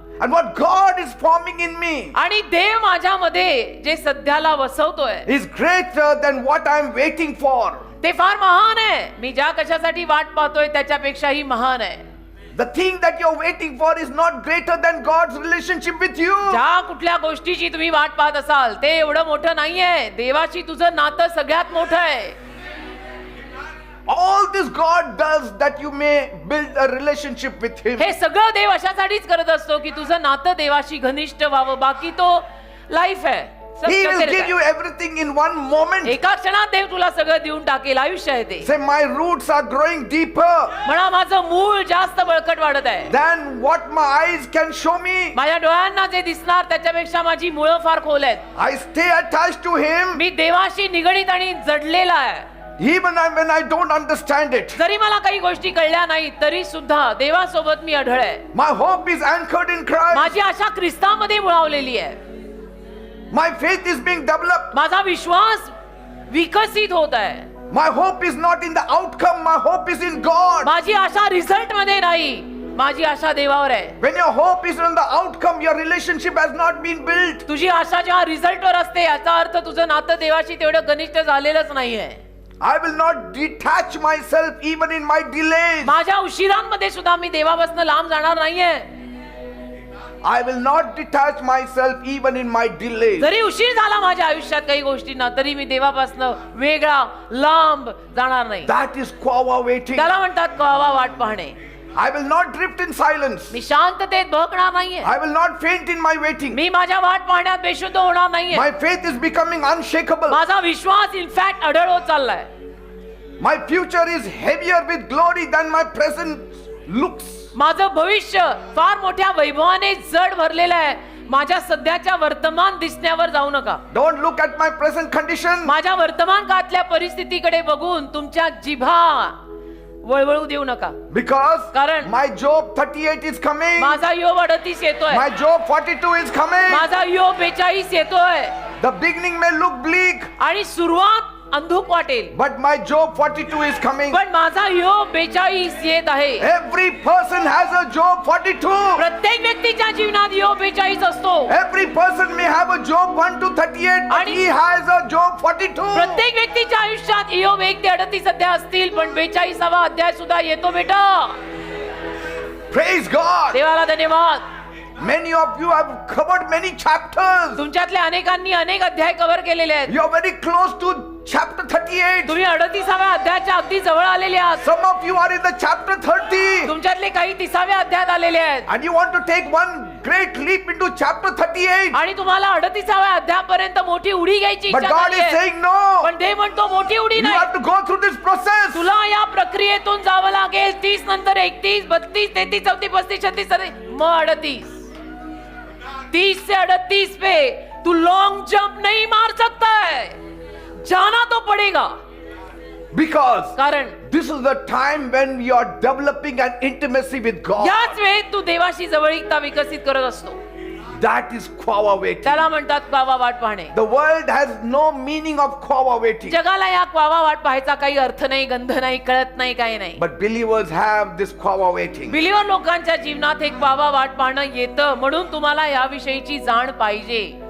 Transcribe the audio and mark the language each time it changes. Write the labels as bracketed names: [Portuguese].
[English] And what God is forming in me [Marathi] आणि देव माझ्यामध्ये जे सध्याला वसवतोय [English] is greater than what I am waiting for. [Marathi] ते फार महान आहे. मी ज्या कशासाठी वाट पाहतोय त्याच्यापेक्षाही महान आहे. [English] The thing that you're waiting for is not greater than God's relationship with you. [Marathi] ज्या कुठल्या गोष्टीची तुम्ही वाट पाहत असाल ते एवढं मोठं नाहीये. देवाशी तुझं नातं सगळ्यात मोठं आहे. [English] All this God does that you may build a relationship with Him. [Marathi] हे सगळं देव अशासाठीच करत असतो की तुझं नातं देवाशी घनिष्ठ व्हावं. बाकी तो लाईफ आहे. [English] He will give you everything in one moment. [Marathi] एका क्षणात देव तुला सगळं देऊन टाकेल. आयुष्य आहे ते. [English] Say, my roots are growing deeper [Marathi] म्हणा माझं मूळ जास्त बळकट वाढत आहे. [English] than what my eyes can show me. [Marathi] माझ्या डोळ्यांना जे दिसणार त्याच्यापेक्षा माझी मुळं फार खोल आहेत. [English] I stay attached to Him [Marathi] मी देवाशी निगडीत आणि जडलेला आहे. [English] even when I don't understand it. [Marathi] जरी मला काही गोष्टी कळल्या नाही तरी सुद्धा देवासोबत मी अढळ आहे. [English] My hope is anchored in Christ. [Marathi] माझी आशा ख्रिस्तामध्ये मुळावलेली आहे. [English] My faith is being developed. [Marathi] माझा विश्वास विकसित होत आहे. [English] My hope is not in the outcome. My hope is in God. [Marathi] माझी आशा रिझल्ट मध्ये नाही. माझी आशा देवावर आहे. [English] When your hope is on the outcome, your relationship has not been built. [Marathi] तुझी आशा जेव्हा रिझल्ट वर असते याचा अर्थ तुझं नातं देवाशी तेवढं घनिष्ठ झालेलंच नाहीये. [English] I will not detach myself even in my delays. [Marathi] माझ्या उशिरांमध्ये सुद्धा मी देवापासून लांब जाणार नाहीये. [English] I will not detach myself even in my delays. [Marathi] जरी उशीर झाला माझ्या आयुष्यात काही गोष्टींना तरी मी देवापासून वेगळा लांब जाणार नाही. [English] That is Quava waiting. [Marathi] त्याला म्हणतात क्वावा वाट पाहणे. [English] I will not drift in silence. [Marathi] मी शांततेत बहकणार नाहीये. [English] I will not faint in my waiting. [Marathi] मी माझ्या वाट पाहण्यात बेशुद्ध होणार नाहीये. [English] My faith is becoming unshakable. [Marathi] माझा विश्वास इनफॅक्ट अढळ होत चाललाय. [English] My future is heavier with glory than my present looks. [Marathi] माझं भविष्य फार मोठ्या वैभवाने जड भरलेलं आहे. माझ्या सध्याच्या वर्तमान दिसण्यावर जाऊ नका. [English] Don't look at my present condition. [Marathi] माझ्या वर्तमान काळातल्या परिस्थितीकडे बघून तुमच्या जिभा वळवळू देऊ नका. [English] Because [Marathi] कारण [English] my Job 38 is coming. [Marathi] माझा योग 38 येतोय. [English] My Job 42 is coming. [Marathi] माझा योग 42 येतोय. [English] The beginning may look bleak, [Marathi] आणि सुरुवात अंधुक वाटेल. [English] but my Job 42 is coming. [Marathi] पण माझा योग 42 येत आहे. [English] Every person has a Job 42. [Marathi] प्रत्येक व्यक्तीच्या जीवनात योग 42 असतो. [English] Every person may have a Job 1 to 38, but [Marathi] आणि [English] he has a Job 42. [Marathi] प्रत्येक व्यक्तीच्या आयुष्यात योग 1 ते 38 सध्या असतील पण 42वा अध्याय सुद्धा येतो बेटा. [English] Praise God. [Marathi] देवाला धन्यवाद. [English] Many of you have covered many chapters. [Marathi] तुमच्यातल्या अनेकांनी अनेक अध्याय कव्हर केलेले आहेत. [English] You are very close to chapter 38. [Marathi] तुम्ही 38व्या अध्यायाच्या अगदी जवळ आलेले आहात. [English] Some of you are in the chapter 30. [Marathi] तुमच्यातले काही 30व्या अध्यायात आलेले आहेत. [English] And you want to take one great leap into chapter 38. [Marathi] आणि तुम्हाला 38व्या अध्यायापर्यंत मोठी उडी घ्यायची [English] But [Marathi] इच्छा [English] God is [Marathi] नाहीये. [English] saying no. [Marathi] पण देव म्हणतो मोठी उडी [English] You [Marathi] नाही. [English] have to go through this process. [Marathi] तुला या प्रक्रियेतून जावं लागेल. 30 नंतर 31, 32, 33, 34, 35, 36, 37 मग 38. [Hindi] 30 से 38 पे तू लॉन्ग जंप नहीं मार सकता है. जाना तो पड़ेगा. [English] Because [Marathi] कारण [English] this is the time when you are developing an intimacy with God. [Marathi] याच वेळेत तू देवाशी जवळीकता विकसित करत असतो. [English] That is Quava waiting. [Marathi] त्याला म्हणतात क्वावा वाट पाहणे. [English] The world has no meaning of Quava waiting. [Marathi] जगाला या क्वावा वाट पाहायचा काही अर्थ नाही, गंध नाही, कळत नाही, काही नाही. [English] But believers have this Quava waiting. [Marathi] Believer लोकांच्या जीवनात हे क्वावा वाट पाहणं येतं म्हणून तुम्हाला याविषयीची जाण पाहिजे.